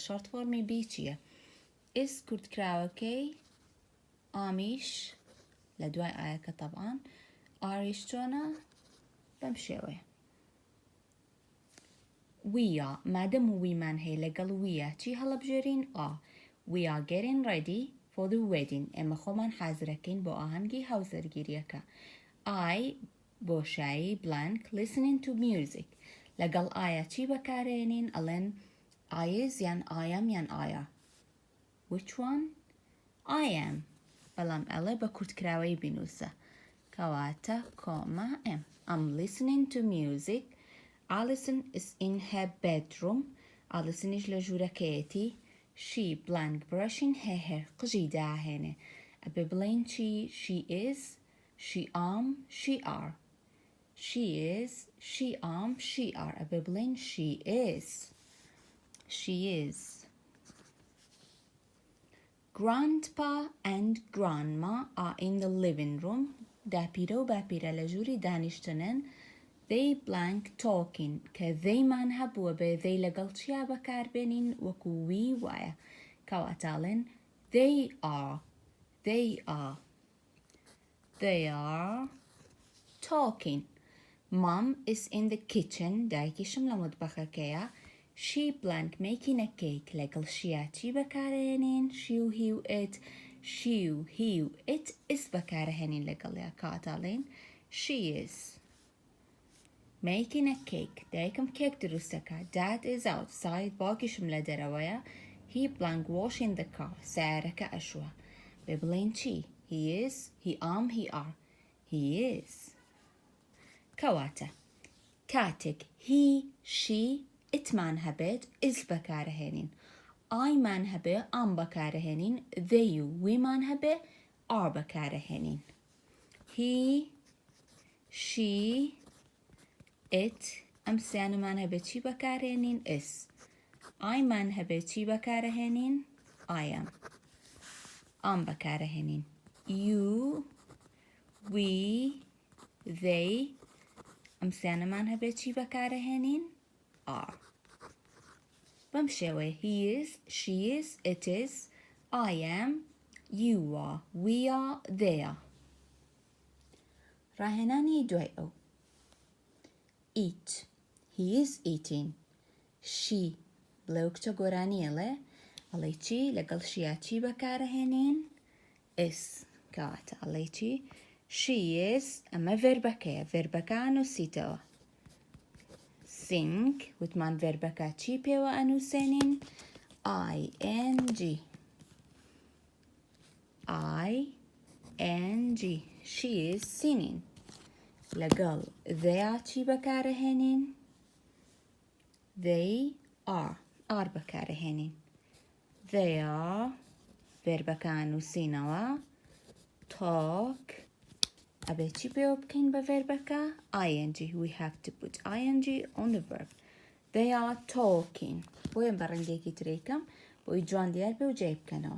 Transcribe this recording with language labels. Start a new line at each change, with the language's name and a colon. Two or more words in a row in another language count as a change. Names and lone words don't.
English: short form be
Central Kurdish: چییە؟ ئس کورتکراوەکەی، ئامیش لە دوای ئایەکە تەبعاً، ئاریش چۆنە؟ بەم شێوەیە. ویە مادەم ویمان هەیە لەگەڵ ویە چی هەڵەبژێرین؟
English: We are getting ready for the wedding.
Central Kurdish: ئێمە خۆمان حازرەکەین بۆ ئاهەنگی هاوسەرگیریەکە.
English: I
Central Kurdish: بۆ شایی
English: blank listening to music.
Central Kurdish: لەگەڵ ئایا چی بەکارێنین؟
English: ئەڵێن I is یان I am یان I are. Which one? I am.
Central Kurdish: بەڵام ئەڵێ بە کورتکراوەی بینووسە.
English: کەواتە کۆمە M. I'm listening to music. Alison is in her bedroom.
Central Kurdish: Alisonish لە ژوورەکەیەتی.
English: She blank brushing her hair.
Central Kurdish: قژی داهێنێ. ئەبێ بڵێن چی؟
English: She is, she am, she are. She is, she am, she are.
Central Kurdish: ئەبێ بڵێن
English: she is. She is. Grandpa and grandma are in the living room.
Central Kurdish: داپیرە و باپیرە لە ژووری دانیشتنن.
English: They blank talking.
Central Kurdish: کە they مان هەبووە بێ they لەگەڵ چیا بەکاربێنین وەکو وی وایە.
English: کەواتاڵێن they are. They are. They are talking. Mom is in the kitchen.
Central Kurdish: دایکیشم لە مطبەخەکەیە.
English: She blank making a cake.
Central Kurdish: لەگەڵ شیا چی بەکارهێنین؟
English: she و he و it. she و he و it is
Central Kurdish: بەکارهێنین لەگەڵیا.
English: کەواتاڵێن she is making a cake.
Central Kurdish: دایکم کێک دروستەکە.
English: Dad is outside.
Central Kurdish: باوکیشم لە دەرەوەیە.
English: He blank washing the car.
Central Kurdish: سیارەکە ئەشووە. بێ بڵێن چی؟
English: He is, he am, he are. He is.
Central Kurdish: کەواتە کاتێک
English: he, she, it
Central Kurdish: مان هەبێت is بەکارهێنین. I مان هەبێ am بەکارهێنین. they و we مان هەبێ are بەکارهێنین.
English: He, she, it
Central Kurdish: ئەم سیانەمان هەبێت چی بەکارهێنین؟ is. I مان هەبێت چی بەکارهێنین؟
English: I am. Am بەکارهێنین. You, we, they
Central Kurdish: ئەم سیانەمان هەبێت چی بەکارهێنین؟ are. بەم شێوەیە
English: he is, she is, it is, I am, you are, we are, they are.
Central Kurdish: ڕاهێنانی دوای ئەو.
English: Eat. He is eating. She.
Central Kurdish: بڵێو کچە گۆرانیەڵێ. ئەڵێ چی؟ لەگەڵ شیا چی بەکارهێنین؟ is. کەواتە ئەڵێ چی؟
English: She is.
Central Kurdish: ئەمە ڤێربەکەیە. ڤێربەکە نووسیتەوە. Sing. وتمان ڤێربەکە چی پێوە ئەنووسێنین؟
English: ing. ing. She is singing. لەگەڵ they are
Central Kurdish: چی بەکارهێنین؟
English: they are. are بەکارهێنین. they are.
Central Kurdish: ڤێربەکە نووسینەوە.
English: talk.
Central Kurdish: ئەبێ چی پێوە بکەین بە ڤێربەکە؟
English: ing. We have to put ing on the verb. They are talking.
Central Kurdish: بۆیە بە ڕەنگێکی ترێکەم بۆی جوان دیار بێ و جێ بکەنەوە.